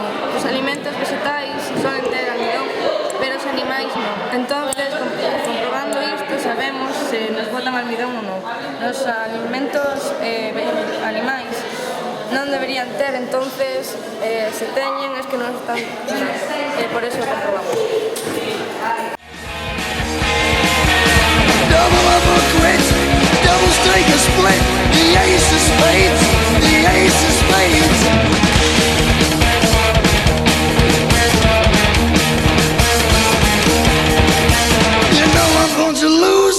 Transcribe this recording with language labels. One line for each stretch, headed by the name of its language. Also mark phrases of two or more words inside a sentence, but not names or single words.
Galician: Os alimentos vegetais solen ter almidón, pero os animais non. Entonces, comprobando isto, sabemos se nos botan almidón ou non. Nos alimentos animais non deberían ter, entonces, se teñen, es que non están, por eso comprobamos.
English: Double up or quit. Double strike or split. The ace of spades. The ace of spades. You know I'm going to lose.